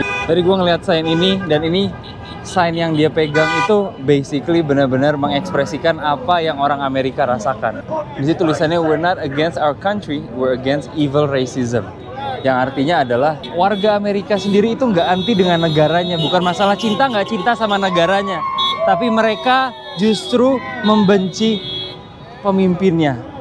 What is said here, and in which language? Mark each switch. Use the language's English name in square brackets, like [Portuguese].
[Indonesian] Tadi gue ngeliat sign ini, dan ini sign yang dia pegang itu basically benar-benar mengekspresikan apa yang orang Amerika rasakan. Di situ tulisannya, [English] "We're not against our country, we're against evil racism." [Indonesian] Yang artinya adalah warga Amerika sendiri itu nggak anti dengan negaranya. Bukan masalah cinta nggak cinta sama negaranya, tapi mereka justru membenci pemimpinnya.